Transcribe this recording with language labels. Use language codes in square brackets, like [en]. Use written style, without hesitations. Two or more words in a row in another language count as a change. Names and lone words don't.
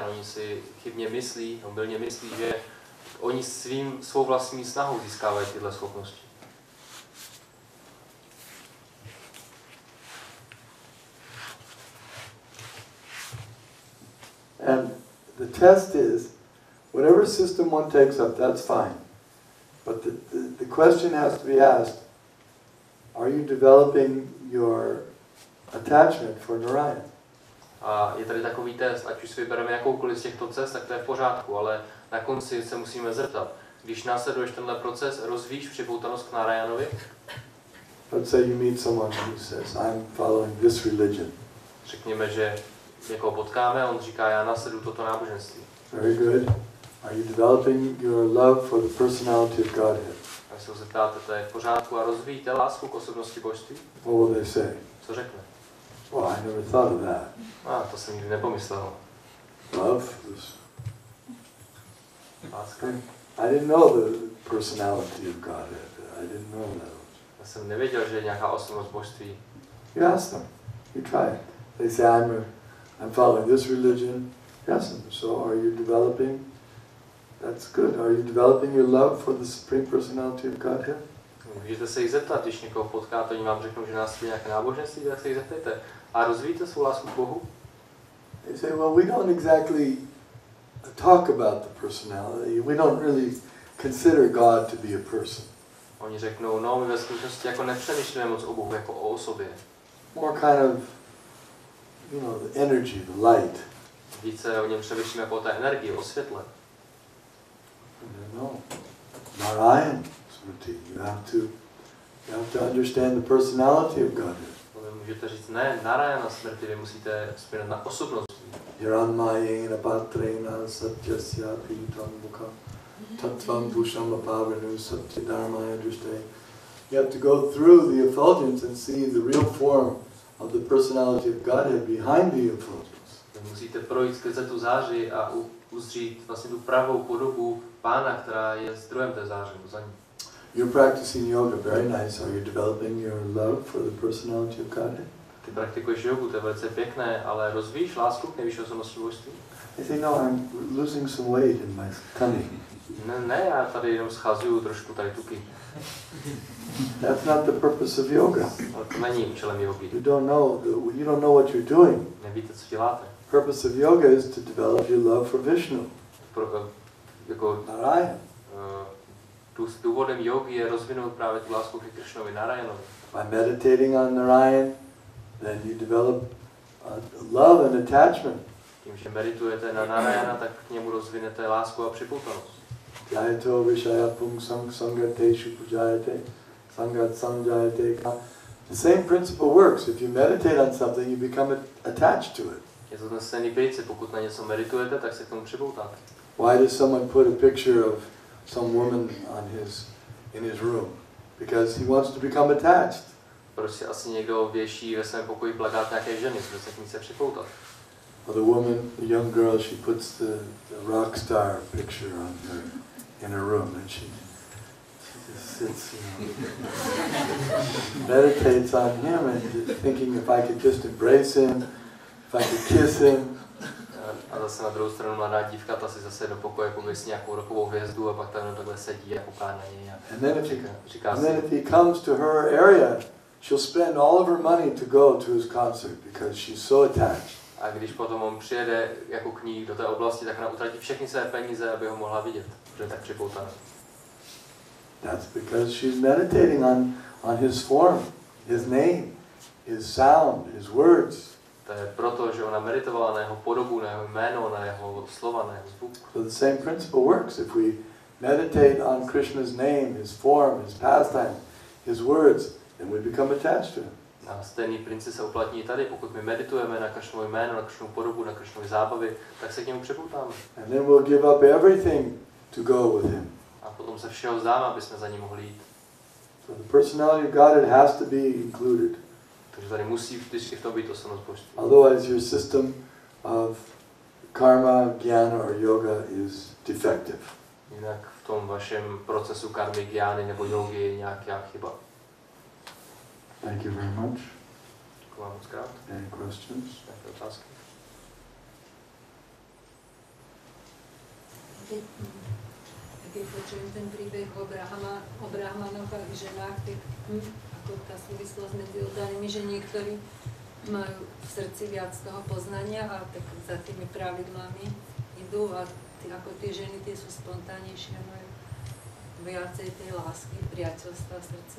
[cs] Oni si chybně myslí, omylně myslí, že oni svou vlastní snahou získávají tyhle schopnosti. [en] And the test is, whatever system one takes up, that's fine. But the question has to be asked, are you developing your attachment for Narayan? [cs] A je tady takový test, ať už si vybereme jakoukoliv z těchto cest, tak to je v pořádku, ale na konci se musíme zeptat, když následuješ tenhle proces, rozvíjíš připoutanost k Narayanovi? [en] Let's say you meet someone who says, I'm following this religion. [cs] Řekněme, že někoho potkáme a on říká, já následuju toto náboženství. [en] Very good. Are you developing your love for the personality of Godhead? [cs] A se ho zeptáte, to je v pořádku a rozvíjíte lásku k osobnosti božství? [en] What will they say? [cs] Co řekne? [en] Well, I never thought of that. [cs] To jsem nikdy nepomyslel. [en] Love is... [cs] Láska? [en] I didn't know the personality of Godhead. I didn't know that. [cs] Já jsem nevěděl, že je nějaká osobnost božství. [en] You ask them. You try it. They say, I'm following this religion. Yes, so are you developing? That's good. Are you developing your love for the Supreme Personality of Godhead? [cs] Můžete se jich zeptat, když někoho potkáte, oni vám řeknou, že nás je nějaké náboženství, tak se jich zeptejte. A rozvíjíte svou lásku k Bohu? [en] They say, well, we don't exactly talk about the personality. We don't really consider God to be a person. [cs] Oni řeknou, no, my ve skutečnosti jako nepřemýšlíme moc o Bohu jako o osobě. [en] More kind of, you know, the energy, the light. [cs] Více o něm přemýšlíme jako o té energii, o světle. [en] No, [sa] नारायण स्मृति. [en] You have to understand the personality of Godhead. [cs] Vy můžete říct, ne, [sa] नारायण स्मृति, [cs] vy musíte vzpomínat na osobnost. [sa] हिरण्मयेन पात्रेण सत्यस्य पितम् मुख तत्त्वम् भुषम् अपवनु सत्यधर्माय दृष्टे. [en] You have to go through the effulgence and see the real form of the personality of Godhead behind the effulgence. [cs] Vy musíte projít skrze tu záři a uzřít vlastně tu pravou podobu Pána, která je zdrojem té záře, za ní. [en] You're practicing yoga, very nice. Are you developing your love for the personality of Godhead? [cs] Ty praktikuješ jogu, to je velice pěkné, ale rozvíjíš lásku k nejvyšší osobnosti božství? [en] I say, no, I'm losing some weight in my tummy. [cs] Ne, já tady jenom schazuju trošku tady tuky. [en] That's not the purpose of yoga. [cs] Ale to není účelem jogy. [en] You don't know what you're doing. [cs] Nevíte, co děláte. [en] Purpose of yoga is to develop your love for Vishnu. [cs] Jako Narayan. Důvodem jogy je rozvinout právě tu lásku ke Krishnovi, Narayanovi. [en] By meditating on Narayan, then you develop love and attachment. [cs] Tím, že meditujete na Narayana, tak k němu rozvinete lásku a připoutanost. [sa] जयतो विषय पुंसम् सङ्गतेषु पुजायते सङ्गात् सञ्जायते. [en] The same principle works. If you meditate on something, you become attached to it. [cs] Je to ten stejný princip, pokud na něco meditujete, tak se k tomu připoutáte. [en] Why does someone put a picture of some woman in his room? Because he wants to become attached. [cs] Proč si asi někdo věší ve svém pokoji plakát nějaké ženy, protože se k ní chce připoutat? [en] Or the woman, the young girl, she puts the rock star picture in her room, and she just sits, meditates on him, and thinking if I could just embrace him, if I could kiss him. [cs] A zase na druhou stranu mladá dívka, ta si zase do pokoje pověsí nějakou rokovou hvězdu a pak tam takhle sedí a kouká na něj. [en] And then [cs] Říká [en] if he comes to her area, she'll spend all of her money to go to his concert because she's so attached. [cs] A když potom on přijede jako k ní do té oblasti, tak ona utratí všechny své peníze, aby ho mohla vidět, protože je tak připoutaná. [en] That's because she's meditating on his form, his name, his sound, his words. [cs] To je proto, že ona meditovala na jeho podobu, na jeho jméno, na jeho slova, na jeho zvuk. [en] So the same principle works. If we meditate on Krishna's name, his form, his pastime, his words, then we become attached to him. [cs] A stejný princip se uplatní tady, pokud my meditujeme na Kršnovo jméno, na Kršnovu podobu, na Kršnovy zábavy, tak se k němu připoutáme. [en] And then we'll give up everything to go with him. [cs] A potom se všeho vzdáme, aby jsme za ním mohli jít. [en] So the personality of God, it has to be included. [cs] Takže tady musí vždycky v tom být osobnost božství. [en] Otherwise your system of karma, jnana or yoga is defective. [cs] Jinak v tom vašem procesu karmy, gyány nebo jogy je nějaká chyba. [en] Thank you very much. [cs] Děkuji vám moc krát. [en] Any questions? [cs] Nějaké otázky? [sk] Keď počujem ten príbeh o brahmanoch a ženách, tak ako tá súvislosť medzi oddanými, že niektorí majú v srdci viac toho poznania a tak za tými pravidlami idú a ako tie ženy, tie sú spontánnejšie a majú viacej tej lásky, priateľstva v srdci.